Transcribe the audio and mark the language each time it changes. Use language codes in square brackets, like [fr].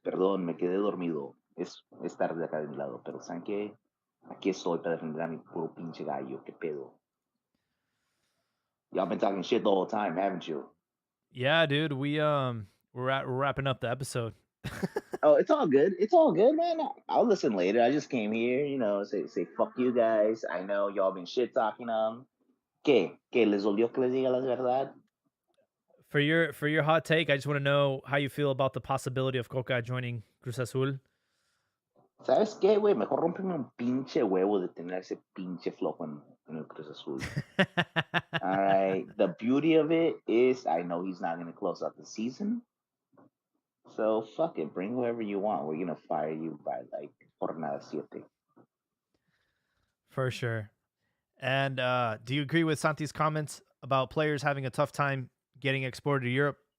[es] Perdón, me quedé dormido. Es tarde acá de mi lado, pero ¿saben qué? Aquí estoy para defender a mi puro pinche gallo. ¿Qué pedo? [en] Y'all been talking shit the whole time, haven't you? Yeah, dude. We're wrapping up the episode. Oh, it's all good. It's all good, man. I'll listen later. I just came here, say fuck you guys. I know y'all been shit talking on. [es] ¿Qué? ¿Qué les dolió que les diga la verdad? [en] For your hot take, I just want to know how you feel about the possibility of Coca joining Cruz Azul. [es] ¿Sabes qué, güey? Mejor rómpeme un pinche huevo de tener ese pinche flojo en el Cruz Azul. [en] All right. The beauty of it is I know he's not going to close out the season. So fuck it. Bring whoever you want. We're going to fire you by like jornada 7. For sure. And do you agree with Santi's comments about players having a tough time getting exported to Europe?